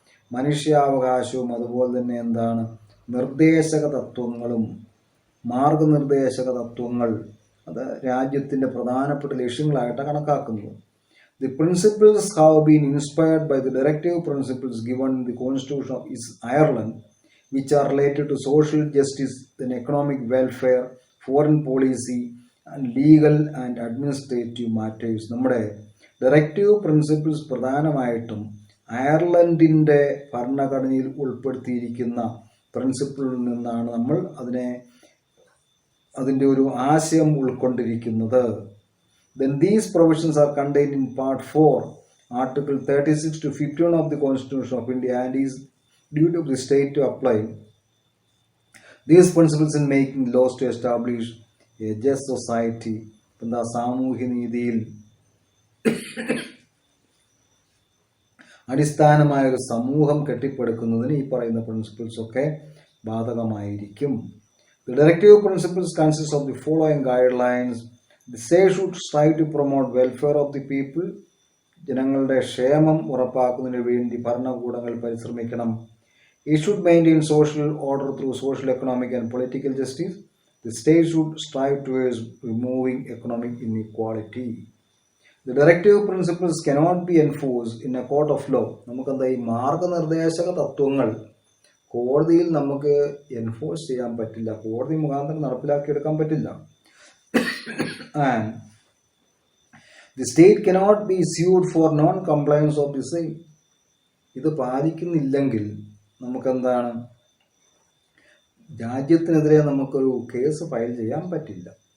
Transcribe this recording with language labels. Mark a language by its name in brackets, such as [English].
[Malayalam] മനുഷ്യാവകാശവും അതുപോലെ തന്നെ എന്താണ് നിർദ്ദേശക തത്വങ്ങളും മാർഗനിർദ്ദേശക തത്വങ്ങൾ അത് രാജ്യത്തിൻ്റെ പ്രധാനപ്പെട്ട ലക്ഷ്യങ്ങളായിട്ടാണ് കണക്കാക്കുന്നത്. [English] The principles have been inspired by the directive principles given in the Constitution of Ireland, which are related to social justice, then economic welfare, foreign policy, and legal and administrative matters. [Malayalam] നമ്മുടെ directive principles പ്രധാനമായിട്ടും അയർലൻഡിൻ്റെ ഭരണഘടനയിൽ ഉൾപ്പെടുത്തിയിരിക്കുന്ന പ്രിൻസിപ്പിളിൽ നിന്നാണ് നമ്മൾ അതിൻ്റെ ഒരു ആശയം ഉൾക്കൊണ്ടിരിക്കുന്നത്. [English] Then these provisions are contained in Part 4, Article 36 to 51 of the Constitution of India and is duty of the state to apply these principles in making laws to establish a just society. [Malayalam] എന്താ സാമൂഹ്യ നീതിയിൽ അടിസ്ഥാനമായ ഒരു സമൂഹം കെട്ടിപ്പടുക്കുന്നതിന് ഈ പറയുന്ന principles ഒക്കെ ബാധകമായിരിക്കും. [English] The directive principles consist of the following guidelines. The state should strive to promote welfare of the people. [Malayalam] ജനങ്ങളുടെ ക്ഷേമം ഉറപ്പാക്കുന്നതിന് വേണ്ടി ഭരണകൂടങ്ങൾ പരിശ്രമിക്കണം. [English] It should maintain social order through social, economic, and political justice. The state should strive towards removing economic inequality. The directive principles cannot be enforced in a court of law. [Malayalam] നമുക്കെന്താ ഈ മാർഗനിർദ്ദേശക തത്വങ്ങൾ കോടതിയിൽ നമുക്ക് എൻഫോഴ്സ് ചെയ്യാൻ പറ്റില്ല, കോടതി മുഖാന്തരം നടപ്പിലാക്കിയെടുക്കാൻ പറ്റില്ല. [English] And the state cannot be sued for non-compliance of the same. [Malayalam] ഇത് പാലിക്കുന്നില്ലെങ്കിൽ നമുക്കെന്താണ് രാജ്യത്തിനെതിരെ നമുക്കൊരു കേസ് ഫയൽ ചെയ്യാൻ പറ്റില്ല.